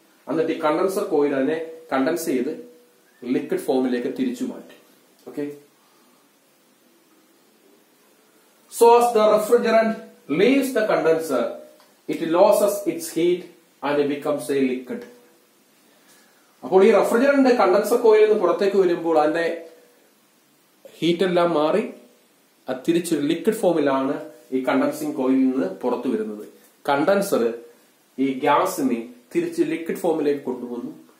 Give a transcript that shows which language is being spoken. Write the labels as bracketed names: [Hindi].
[Malayalam] എന്നിട്ട് ഈ condenser coil അതിനെ കണ്ടൻസ് ചെയ്ത് ലിക്വിഡ് ഫോമിലേക്ക് തിരിച്ചു മാറ്റും. [English] Okay, so as the refrigerant leaves the condenser, it loses its heat and it becomes a liquid. [Malayalam] അപ്പോൾ ഈ റെഫ്രിജറന്റ് കണ്ടൻസർ കോയിലിൽ നിന്ന് പുറത്തേക്ക് വരുമ്പോൾ അതിന്റെ ഹീറ്റ് എല്ലാം മാറി അത് തിരിച്ചൊരു ലിക്വിഡ് ഫോമിലാണ് ഈ കണ്ടൻസിങ് കോയിലിൽ നിന്ന് പുറത്തു വരുന്നത്. കണ്ടൻസർ ഈ ഗ്യാസിനെ തിരിച്ച് ലിക്വിഡ് ഫോമിലേക്ക് കൊണ്ടുവന്നു.